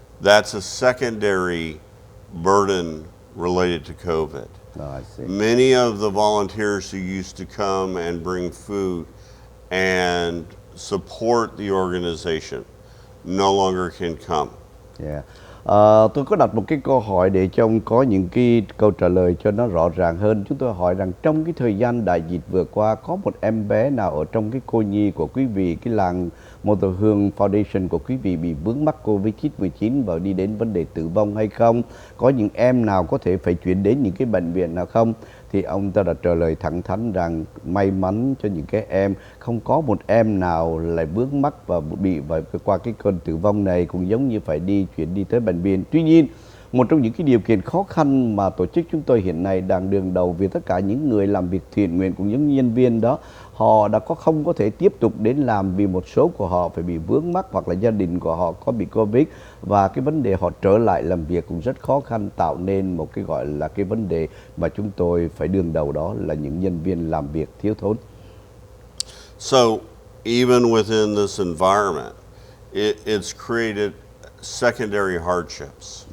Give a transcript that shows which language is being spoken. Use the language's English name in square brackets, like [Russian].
[English] That's a secondary burden related to COVID. Oh, I see. Many of the volunteers who used to come and bring food and support the organization no longer can come. Yeah. [Vietnamese] Tôi có đặt một cái câu hỏi để trông có những cái câu trả lời cho nó rõ ràng hơn. Chúng tôi hỏi rằng trong cái thời gian đại dịch vừa qua, có một em bé nào ở trong cái cô nhi của quý vị, cái làng Mother Hương Foundation của quý vị bị vướng mắc Covid-19 và đi đến vấn đề tử vong hay không? Có những em nào có thể phải chuyển đến những cái bệnh viện nào không? Thì ông ta đã trả lời thẳng thắn rằng may mắn cho những cái em, không có một em nào lại vướng mắc và bị qua cái cơn tử vong này, cũng giống như phải chuyển đi tới bệnh viện. Tuy nhiên, một trong những cái điều kiện khó khăn mà tổ chức chúng tôi hiện nay đang đương đầu vì tất cả những người làm việc thiện nguyện cũng những nhân viên đó, họ đã không có thể tiếp tục đến làm vì một số của họ phải bị vướng mắc hoặc là gia đình của họ có bị Covid, và cái vấn đề họ trở lại làm việc cũng rất khó khăn, tạo nên một cái gọi là cái vấn đề mà chúng tôi phải đương đầu, đó là những nhân viên làm việc thiếu thốn. [English] So even within this environment, it's created secondary hardships.